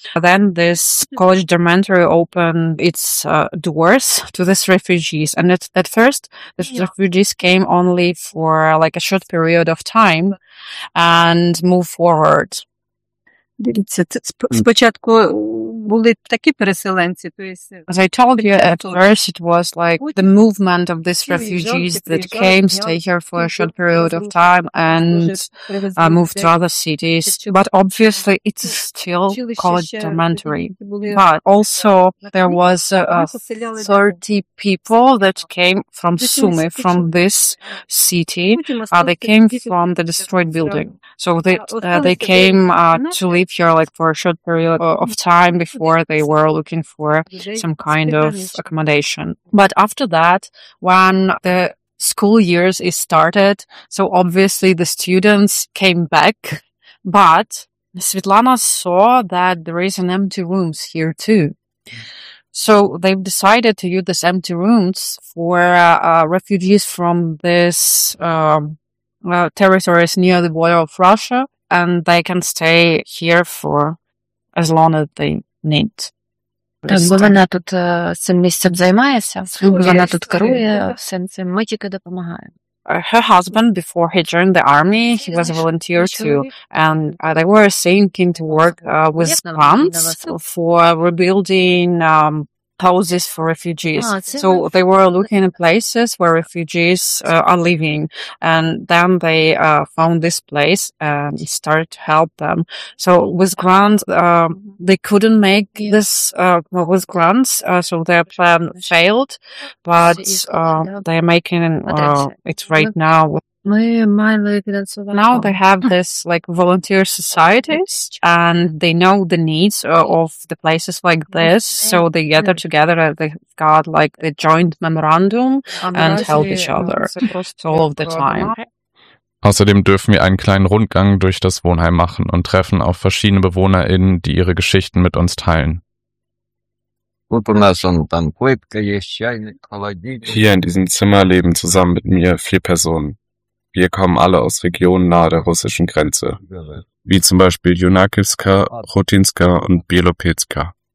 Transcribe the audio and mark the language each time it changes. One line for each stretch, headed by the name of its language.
English: But then this college dormitory opened its doors to these refugees. And at first, the refugees came only for like a short period of time and move forward.
Ukrainian: Дивіться, спочатку були такі переселенці,
English: as I told you, at first it was like the movement of these refugees that came, stay here for a short period of time and moved to other cities. But obviously it's still college dormitory. But also there was 30 people that came from Sumy, from this city. They came from the destroyed building. So they came to live here like for a short period of time before they were looking for some kind of accommodation. But after that, when the school years is started, so obviously the students came back, but Svetlana saw that there is an empty rooms here too. So they've decided to use these empty rooms for refugees from this territories near the border of Russia, and they can stay here for as long as they need.
Ukrainian: Так, бо вона тут цим місцем займається, вона тут керує всім цим, ми тільки допомагаємо.
English: Her husband, before he joined the army, he was a volunteer too, and they were thinking to work with funds for rebuilding houses for refugees. So they were looking at places where refugees are living, and then they found this place and started to help them. So with grants, they couldn't make this with grants, so their plan failed, but they're making it right now. Now they have this like volunteer societies, and they know the needs of the places like this, so they gather together, they got like the joint memorandum and help each other all of the time.
German: Außerdem dürfen wir einen kleinen Rundgang durch das Wohnheim machen und treffen auf verschiedene BewohnerInnen, die ihre Geschichten mit uns teilen. Hier in diesem Zimmer leben zusammen mit mir 4 Personen. Wir kommen alle aus Regionen nahe der russischen Grenze, wie zum Beispiel Junakivska, Rutinska und Bielopetska.